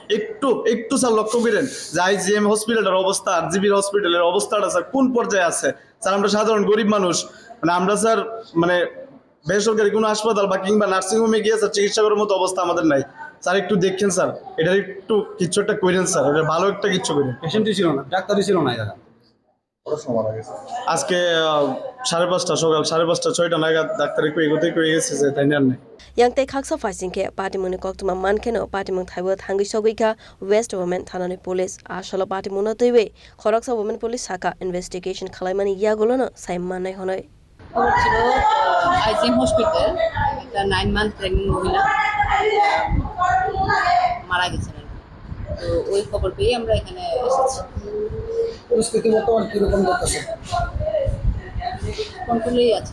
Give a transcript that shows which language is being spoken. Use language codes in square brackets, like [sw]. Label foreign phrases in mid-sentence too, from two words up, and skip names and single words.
[bn] একটু স্যার লক্ষ্য করেন যে আইজিএম হসপিটালের অবস্থা আর জিবির হসপিটালের অবস্থাটা স্যার কোন পর্যায়ে আছে স্যার আমরা সাধারণ গরিব মানুষ মানে আমরা স্যার মানে বেসরকারি কোনো হাসপাতাল বা কিংবা নার্সিংহোমে গিয়ে স্যার চিকিৎসা করার মতো অবস্থা আমাদের নাই স্যার একটু দেখেন স্যার এটা একটু কিছু একটা করেন স্যার এটা ভালো একটা কিছু করেন পেশেন্টই ছিল না ডাক্তারই ছিল না এরা আজকে 5:30 সকাল 5:30-6টা নাগাদ ডাক্তার এগোতে গেছে যে তাই আর নাই [trp] yang te khaksa faisingke party muni kok tuma man keno party mung thaiwa thangi sogoi kha West Women thanani police asalo party mono tewe khoroksa women police shaka investigation khalaimani yagolono Saiman nai honoi [bn] ছিল আইজিএম হসপিটাল একটা 9 [en] month pregnant [bn] মহিলা মারা গেছেন তো ওই খবর পেয়ে আমরা এখানে এসেছি পরিস্থিতি বর্তমান কিরকম দেখতেছে কন্ট্রোলেই আছে